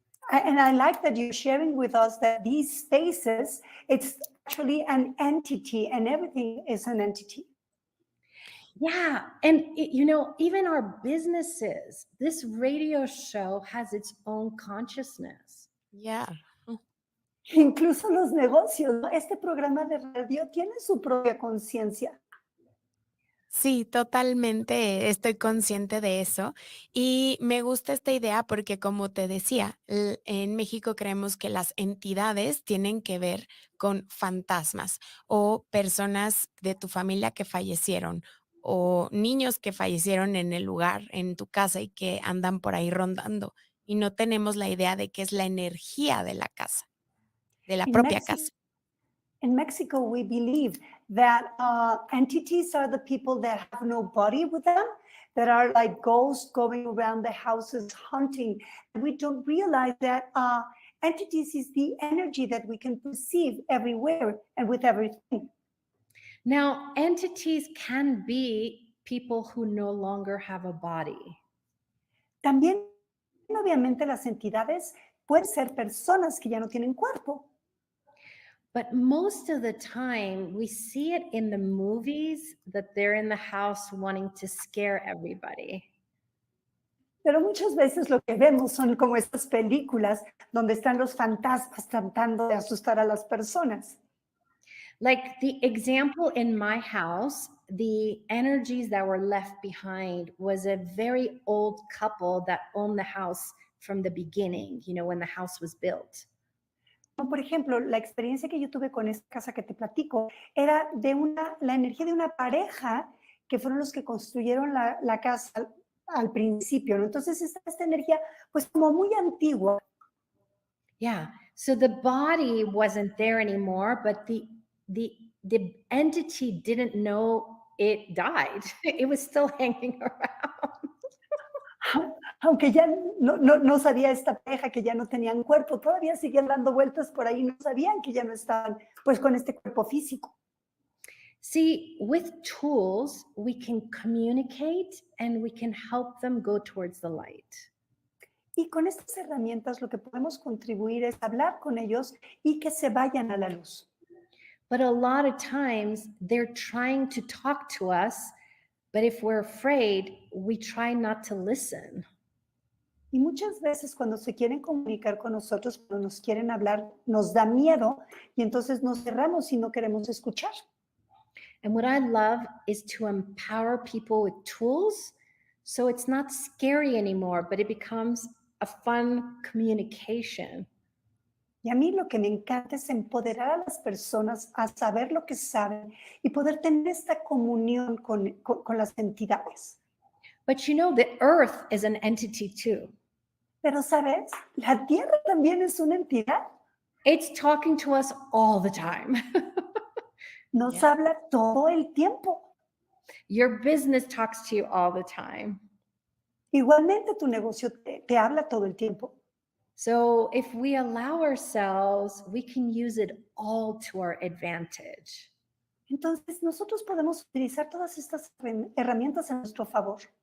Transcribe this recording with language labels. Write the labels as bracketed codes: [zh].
[en] And I like that you're sharing with us that these spaces, it's actually an entity and everything is an entity. Yeah. And, you know, even our businesses, this radio show has its own consciousness. [es] Ya. Incluso los negocios, ¿no? Este programa de radio tiene su propia conciencia. Sí, totalmente estoy consciente de eso y me gusta esta idea porque como te decía, en México creemos que las entidades tienen que ver con fantasmas o personas de tu familia que fallecieron o niños que fallecieron en el lugar, en tu casa y que andan por ahí rondando y no tenemos la idea de que es la energía de la casa, de la [en] In [es] propia [en] Mexico, [es] casa. [en] in Mexico, we believe that entities are the people that have no body with them, that are like ghosts going around the houses hunting. And we don't realize that entities is the energy that we can perceive everywhere and with everything. Now, entities can be people who no longer have a body. [es] También, obviamente, las entidades pueden ser personas que ya no tienen cuerpo. [en] But most of the time, we see it in the movies that they're in the house wanting to scare everybody. [es] Pero muchas veces lo que vemos son como estas películas donde están los fantasmas tratando de asustar a las personas. [en] Like the example in my house, the energies that were left behind was a very old couple that owned the house from the beginning, when the house was built. [es] Como por ejemplo, la experiencia que yo tuve con esta casa que te platico era de la energía de una pareja que fueron los que construyeron la casa al principio, ¿no? Entonces está esta energía pues como muy antigua. [en] Yeah. So the body wasn't there anymore, but the entity didn't know it died. It was still hanging around. [es] Aunque ya no sabía esta pareja que ya no tenían cuerpo, todavía seguían dando vueltas por ahí, no sabían que ya no estaban pues con este cuerpo físico. [en] See, with tools, we can communicate and we can help them go towards the light. [es] Y con estas herramientas lo que podemos contribuir es hablar con ellos y que se vayan a la luz. [en] But a lot of times they're trying to talk to us, but if we're afraid, we try not to listen. [es] Y muchas veces cuando se quieren comunicar con nosotros, cuando nos quieren hablar, nos da miedo y entonces nos cerramos y no queremos escuchar. [en] And what I love is to empower people with tools so it's not scary anymore, but it becomes a fun communication. [es] Y a mí lo que me encanta es empoderar a las personas a saber lo que saben y poder tener esta comunión con las entidades. [en] But the earth is an entity too. [es] Pero, ¿sabes? La Tierra también es una entidad. [en] It's talking to us all the time. [es] Nos [en] Yeah. [es] habla todo el tiempo. [en] Your business talks to you all the time. [es] Igualmente tu negocio te habla todo el tiempo. [en] So if we allow ourselves, we can use it all to our advantage. [es] Entonces, nosotros podemos utilizar todas estas herramientas a nuestro favor.